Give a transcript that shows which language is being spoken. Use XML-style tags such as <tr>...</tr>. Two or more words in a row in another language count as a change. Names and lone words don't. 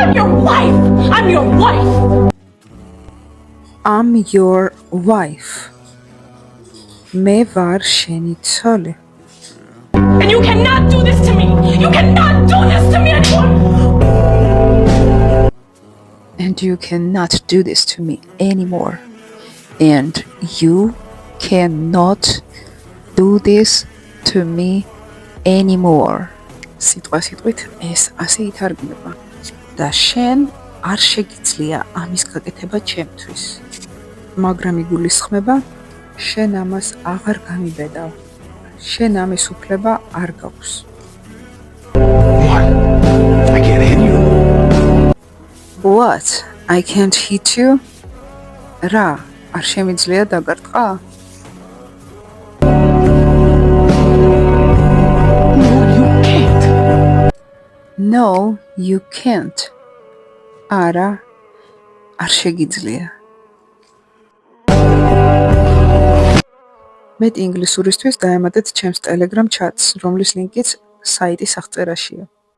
<en>I'm your wife. I'm your wife. I'm your wife.</en> <ka>მე ვარ შენი ცოლი.</ka> <en>And you cannot do this to me. You cannot do this to me anymore. And you cannot do this to me anymore. And you cannot do this to me anymore.</en> <ka>სიტყვა სიტყვით ეს ასე ითარგმნება. და შენ არ შეგიძლია ამის გაკეთება ჩემთვის. მაგრამ იგულისხმება შენ ამას აღარ გამიბედავ. შენ ამის უფლება არ გაქვს.</ka> <en>What? I can't hit you. What? I can't hit you?</en> <ka>რა? არ შემიძლია დაგარტყა?</ka> <en>No, you can't. No, you can't.</en> <ka>არა, არ შეგიძლია. მეტ ინგლისურისთვის დაემატეთ ჩემს Telegram chat-ს, რომლის ლინკიც საიტის აღწერაშია.</ka>